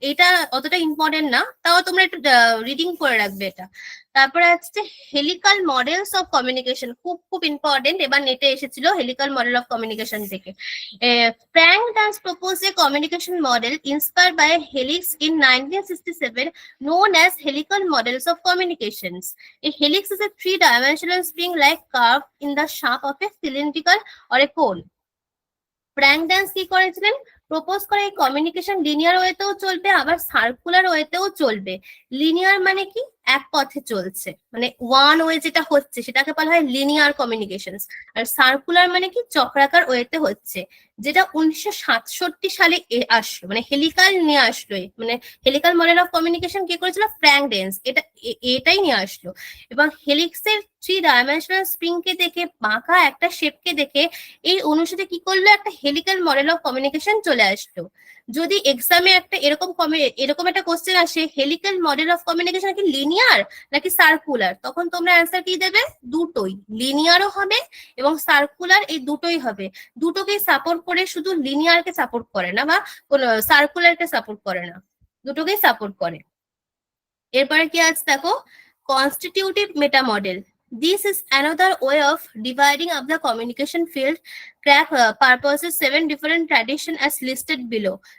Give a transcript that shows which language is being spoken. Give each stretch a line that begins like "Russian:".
Bangla: এটা অতটা ইম্পর্টেন্ট না, তাও তোমরা একটু রিডিং করে রাখবে এটা। তারপরে আছে হেলিকাল মডেলস অফ কমিউনিকেশন, খুব খুব ইম্পর্টেন্ট, এবার নেটে এসেছিল হেলিকাল মডেল অফ কমিউনিকেশন থেকে।
English: Frank Dance proposed a communication model inspired by helix in 1967 known as helical models of communications. A helix is a three-dimensional spring-like curve in the shape of a cylindrical or a cone.
Bangla: Frank dance কি করেছিলেন, propose করে এই communication linear ওয়েতেও চলবে আবার circular ওয়েতেও চলবে। Linear মানে কি, এক পথে চলছে, মানে ওয়ান ওয়ে যেটা হচ্ছে সেটাকে বলা হয় লিনিয়ার কমিউনিকেশন। আর সার্কুলার মানে কি, চক্রাকার ওয়েতে হচ্ছে, যেটা 1967 সালে আসলো, মানে হেলিকাল নিয়ে আসলো, মানে হেলিকাল মডেল অফ কমিউনিকেশন কে করেছিল, ফ্র্যাঙ্ক ড্যান্স এটাই নিয়ে আসলো। এবং হেলিক্সের 3 ডাইমেনশনাল স্প্রিং কে দেখে, বাঁকা একটা শেপকে দেখে এই অনুসারে কি করলো, একটা হেলিকাল মডেল অফ কমিউনিকেশন চলে আসলো। যদি এক্সামে একটা এরকম একটা কোশ্চেন আসে, হেলিকাল মডেল অফ কমিউনিকেশন কি লিনিয়ার নাকি সার্কুলার, তখন তোমরা অ্যান্সার কি দেবে, দুটোই, লিনিয়ারও হবে এবং সার্কুলার, এই দুটোই হবে। দুটোকেই সাপোর্ট করে, শুধু লিনিয়ারকে সাপোর্ট করে না বা কোন সার্কুলারকে সাপোর্ট করে না, দুটোকেই সাপোর্ট করে। এরপরে কি আছে দেখো, constitutive meta model.
English: This is another way of dividing up the communication field. Crack purposes 7 different traditions as listed below.